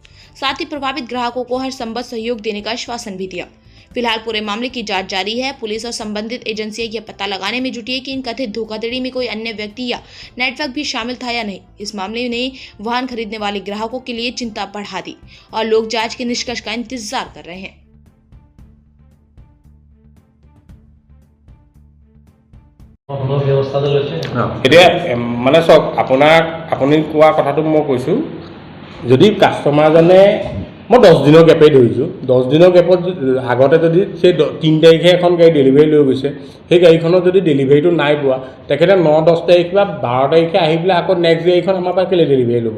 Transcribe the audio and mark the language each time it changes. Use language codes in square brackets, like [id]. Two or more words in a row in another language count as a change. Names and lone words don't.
[hi] साथ ही प्रभावित ग्राहकों को हर संभव सहयोग देने का आश्वासन भी दिया। फिलहाल पूरे मामले की जांच जारी है। पुलिस और संबंधित एजेंसियां यह पता लगाने में जुटी है कि इन कथित धोखाधड़ी में कोई अन्य व्यक्ति या नेटवर्क भी शामिल था या नहीं। इस मामले ने वाहन खरीदने वाले ग्राहकों के लिए चिंता बढ़ा दी और लोग जांच के निष्कर्ष का इंतजार कर रहे हैं। [as] এতিয়া মানে চাওক আপুনি কোৱা কথাটো মই কৈছোঁ, যদি কাষ্টমাৰজনে মই 10 দিনৰ গেপেই ধৰিছোঁ, 10 দিনৰ গেপত আগতে যদি সেই 3 তাৰিখে এখন গাড়ী ডেলিভাৰী লৈ গৈছে, সেই গাড়ীখনত যদি ডেলিভাৰীটো নাই পোৱা, তেখেতে 9-10 তাৰিখ বা 12 তাৰিখে আহি পেলাই আকৌ নেক্সট গাড়ীখন আমাৰ পৰা কেলৈ ডেলিভাৰী ল'ব?